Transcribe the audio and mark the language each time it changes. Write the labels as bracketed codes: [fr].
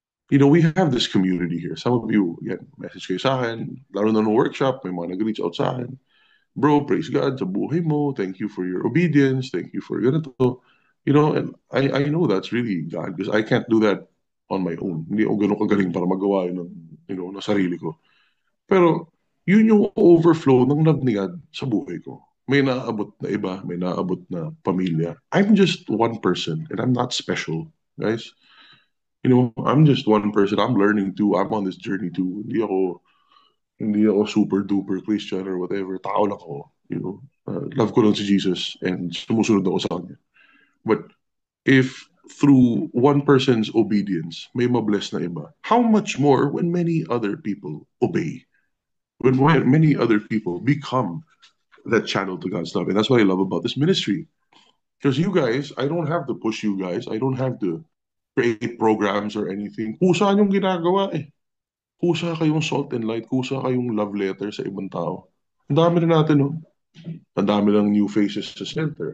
[tl] We have this community here. Some of you, again, message kayo sa akin, lalo na nung workshop, may mga nag-reach out sa akin. [en] Bro, praise God sa buhay mo. Thank you for your obedience. Thank you for ganito. And I know that's really God because I can't do that on my own. [tl] Hindi ako ganun kagaling para magawa yun ng sarili ko. Pero yun yung overflow ng love ni God sa buhay ko. May naaabot na iba, may naaabot na pamilya. [en] I'm just one person and I'm not special, guys. I'm just one person. I'm learning too. I'm on this journey too. [tl] Hindi ako super duper Christian or whatever. Tao lang ako. Love ko lang si Jesus and sumusunod ako sa kanya. [en] But if through one person's obedience, may mabless na iba, how much more when many other people obey? When many other people become that channel to God's love. And that's what I love about this ministry. Because you guys, I don't have to push you guys. I don't have to create programs or anything. [tl] Kusa yung ginagawa eh. Kusa kayong salt and light. Kusa kayong love letter sa ibang tao. Ang dami na natin, no? Ang dami ng new faces sa center.